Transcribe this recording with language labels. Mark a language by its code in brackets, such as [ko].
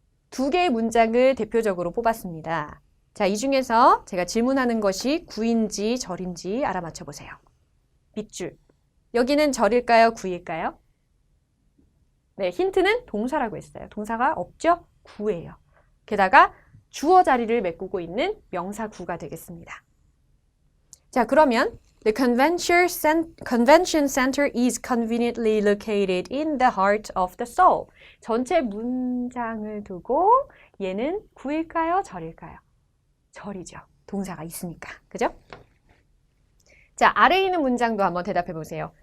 [ko] 두 개의 문장을 대표적으로 뽑았습니다. 자, 이 중에서 제가 질문하는 것이 구인지 절인지 알아맞혀 보세요. 밑줄. 여기는 절일까요? 구일까요? 네, 힌트는 동사라고 했어요. 동사가 없죠? 구예요. 게다가 주어 자리를 메꾸고 있는 명사구가 되겠습니다. 자, 그러면 [en] The convention center is conveniently located in the heart of the soul. [ko] 전체 문장을 두고 얘는 구일까요? 절일까요? 절이죠. 동사가 있으니까. 그죠? 자, 아래에 있는 문장도 한번 대답해 보세요.